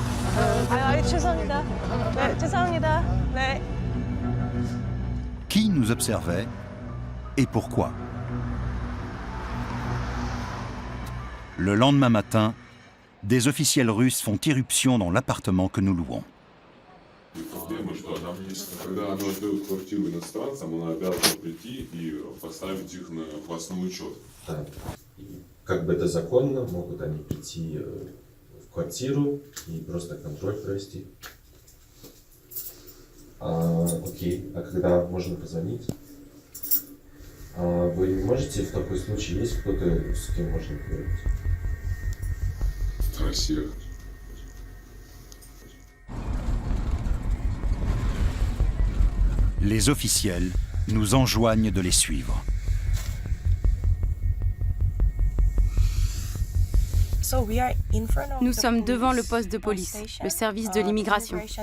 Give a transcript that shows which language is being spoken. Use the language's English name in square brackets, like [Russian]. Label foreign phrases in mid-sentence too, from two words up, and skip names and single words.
[Korean] 죄송합니다. 네, 죄송합니다. 네. [French] Qui nous observait et pourquoi? Le lendemain matin, des officiels russes font irruption dans l'appartement que nous louons. [Russian] Проблема, что она, когда она отдает квартиру иностранцам, она обязана прийти и поставить их на классный учет. Да. Как бы это законно, могут они прийти в квартиру и просто контроль провести. Окей, а когда можно позвонить? Вы не можете в такой случай, есть кто-то, с кем можно поговорить? Россия. [French] Les officiels nous enjoignent de les suivre. Nous sommes devant le poste de police, le service de l'immigration.